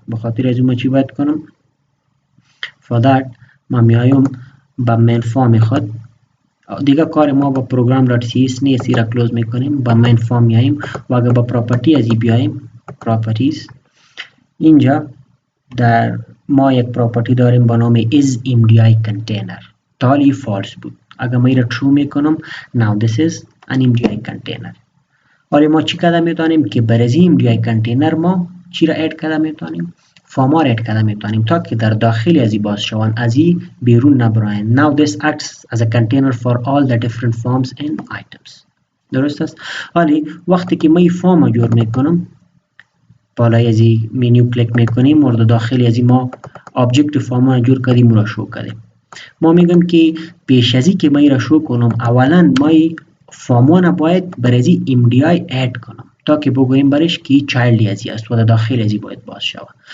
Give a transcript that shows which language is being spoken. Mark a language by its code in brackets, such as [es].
[fa] به خاطر از اون چی باید کنم؟ for that ما میایم با مین فارم خود دیگه کار ما با program.cs نیست، را کلوز میکنیم، با مین فارم میایم و اگر با پراپرتی از این بیایم پراپرتیز اینجا در ما یک پراپرتی داریم با نام is MDI container. تالی فالس بود. اگر ما این را true میکنم now this is an MDI container. حالا ما چی کرده میتونیم که برای MDI container ما چی را اد کرده میتونیم؟ فارم ها را اد کرده میتونیم تا که در داخل از این باز شوند، از این بیرون نبراین. [en] Now this acts as a container for all the different forms and items. [fa] درست است؟ حالا وقتی که ما این فارم را جور میکنم بالای از این منیو کلیک میکنیم مورد داخلی از این ما آبجکت فارم را جور کردیم را شو کردیم. ما میگم که پیش از این که ما را شو کنم اولا ما فارم را باید برای MDI اد کنم تا که بگوییم برش که چایلد از این است و در داخل از این باید باز شود.